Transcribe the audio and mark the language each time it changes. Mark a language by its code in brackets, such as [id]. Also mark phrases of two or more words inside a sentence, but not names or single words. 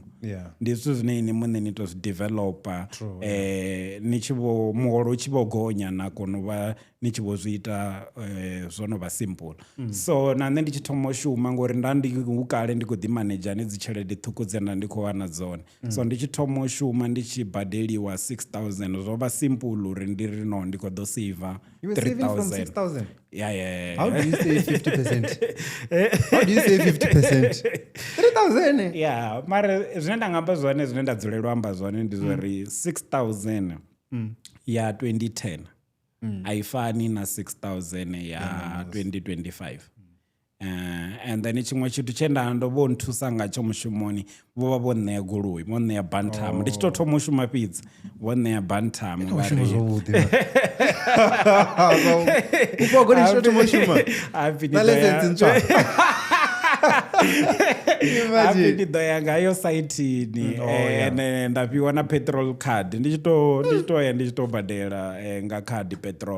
[ve] Ndi zwithu zwine ini muṋe ni tou zwi developer ni tshi vho muholo u tshi vho gonya na kona u vha ni tshi vho zwi ita zwo no vha simple. So na nṋe ndi tshi thoma u shuma ngori nda ndi hu kale ndi khou ḓi manager ni dzi tshelede ṱhukhu dze nda ndi khou wana dzone. So ndi tshi thoma u shuma ndi tshi badeliwa 6,000 zwo vha simple uri ndi ri no ndi khou ḓo save 3,000. [en] How do you say 50%? How do you say 50%? 3,000. [ve] Mara zwine nda nga amba zwone zwine nda dzulelwa amba zwone ndi zwa ri 6,000 ya 2010 haifani na 6000 ya 2025. [en] And then [ve] chimwe chithu chenda ndo vho nthusa ngatsho mushumoni vho vha vho ṋea goloi vho ṋea bantam ndi tshi tou thoma u shuma fhedzi vho ṋea bantam mushumo zwavhuḓi upogo ni tshi thoma u shuma na license ntswa ndi ḓo ya ngayo saithini ene nda fhiwa na [en] petrol card [ve] ndi tshi tou badela nga khadi petrol.